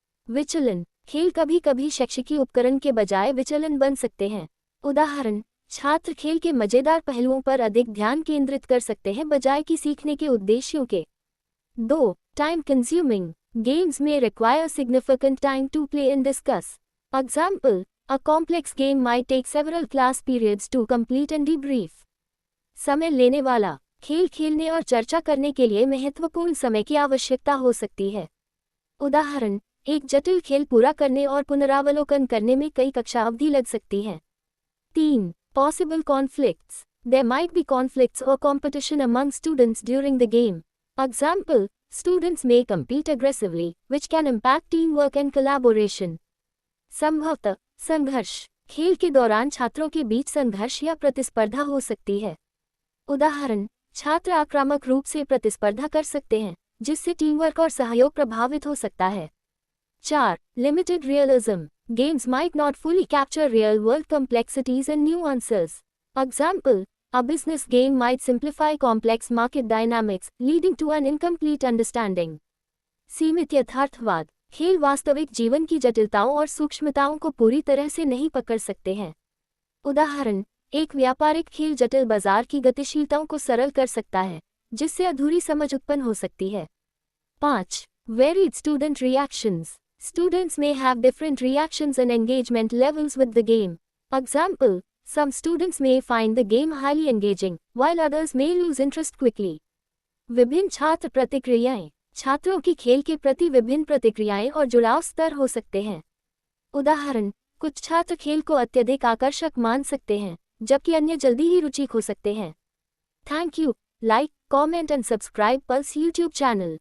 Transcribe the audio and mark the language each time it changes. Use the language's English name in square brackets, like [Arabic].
[Hindi] विचलन, खेल कभी-कभी शैक्षिकी उपकरण के बजाय विचलन बन सकते हैं। उदाहरण, छात्र खेल के मजेदार पहलुओं पर अधिक ध्यान केंद्रित कर सकते हैं बजाय कि सीखने के उद्देश्यों के। [English] 2. Time consuming. Games may require significant time to play and discuss. Example, a complex game might take several class periods to complete and debrief. [Hindi] समय लेने वाला, खेल खेलने और चर्चा करने के लिए महत्वपूर्ण समय की आवश्यकता हो सकती है। उदाहरण, एक जटिल खेल पूरा करने और पुनरावलोकन करने में कई कक्षा अवधि लग सकती है। [English] 3. Possible conflicts. There might be conflicts or competition among students during the game. Example, students may compete aggressively, which can impact teamwork and collaboration. [Hindi] संभवतः संघर्ष, खेल के दौरान छात्रों के बीच संघर्ष या प्रतिस्पर्धा हो सकती है। उदाहरण, छात्र आक्रामक रूप से प्रतिस्पर्धा कर सकते हैं, जिससे टीमवर्क और सहयोग प्रभावित हो सकता है। [English] 4. Limited realism. Games might not fully capture real-world complexities and nuances. Example, a business game might simplify complex market dynamics, leading to an incomplete understanding. [Hindi] सीमित यथार्थवाद, खेल वास्तविक जीवन की जटिलताओं और सूक्ष्मताओं को पूरी तरह से नहीं पकड़ सकते हैं। उदाहरण, एक व्यापारिक खेल जटिल बाजार की गतिशीलताओं को सरल कर सकता है, जिससे अधूरी समझ उत्पन्न हो सकती है। [English] 5. Varied student reactions. Students may have different reactions and engagement levels with the game. Example, some students may find the game highly engaging, while others may lose interest quickly. [Hindi] विभिन्न छात्र प्रतिक्रियाएं, छात्रों की खेल के प्रति विभिन्न प्रतिक्रियाएं और जुड़ाव स्तर हो सकते हैं। उदाहरण, कुछ छात्र खेल को अत्यधिक आकर्षक मान सकते हैं, जबकि अन्य जल्दी ही रुचि खो सकते हैं। [English] Thank you, like, comment and subscribe pulse YouTube channel.